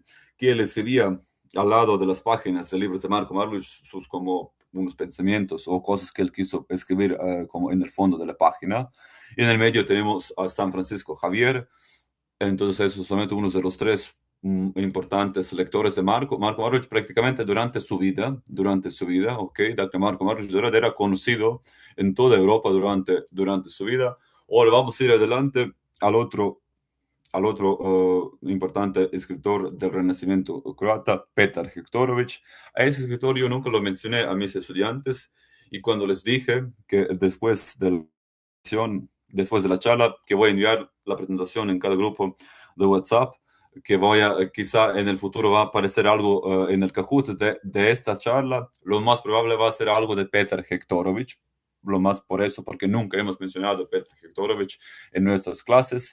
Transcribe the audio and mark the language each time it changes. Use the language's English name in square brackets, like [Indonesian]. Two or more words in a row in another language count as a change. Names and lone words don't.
[Spanish] Que él escribía al lado de las páginas de libros de Marko Marulić sus como unos pensamientos o cosas que él quiso escribir como en el fondo de la página. Y en el medio tenemos a San Francisco Javier. Entonces esos son solamente unos de los tres importantes lectores de Marko Marulić prácticamente durante su vida, ¿ok? Marko Marulić era conocido en toda Europa durante su vida. Ahora vamos a ir adelante al otro importante escritor del Renacimiento croata, Petar Hektorović. A ese escritor yo nunca lo mencioné a mis estudiantes, y cuando les dije que después de la charla, que voy a enviar la presentación en cada grupo de WhatsApp, que quizá en el futuro va a aparecer algo en el Kahoot de esta charla, lo más probable va a ser algo de Petar Hektorović, lo más por eso, porque nunca hemos mencionado a Petar Hektorović en nuestras clases.